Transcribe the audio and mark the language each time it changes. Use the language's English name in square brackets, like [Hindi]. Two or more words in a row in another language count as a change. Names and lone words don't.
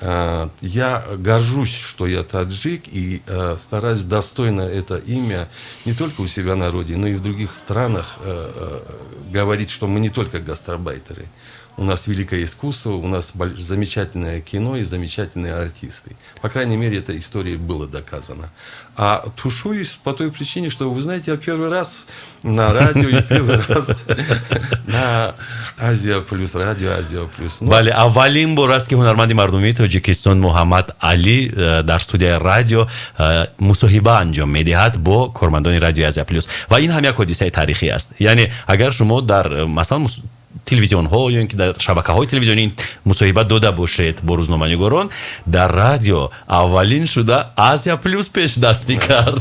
[Russian] Я горжусь, что я таджик, и стараюсь достойно это имя не только у себя на родине, но и в других странах говорить, что мы не только гастарбайтеры. У нас великое искусство, у нас замечательное кино и замечательные артисты. По крайней мере, эта история была доказана. А тушуюсь по той причине, что, вы знаете, я первый раз на радио и первый раз на Азия Плюс, радио Азия Плюс. [Tajik] бале аввалин бор аст ки ҳунарманди мардумии тоҷикистон муҳаммад али дар студияи радио мусоҳиба анҷом медиҳад бо кормандони радиои Азия Плюс ва ин ҳам як ҳодисаи таърихӣ аст. Яъне агар шумо дар масалан телевизионҳо ё ин ки дар шабакаҳои телевизионӣ мусоҳиба дода бошед бо рӯзноманигорон, дар радио аввалин шуда Азия Плюс пешдастӣ кард.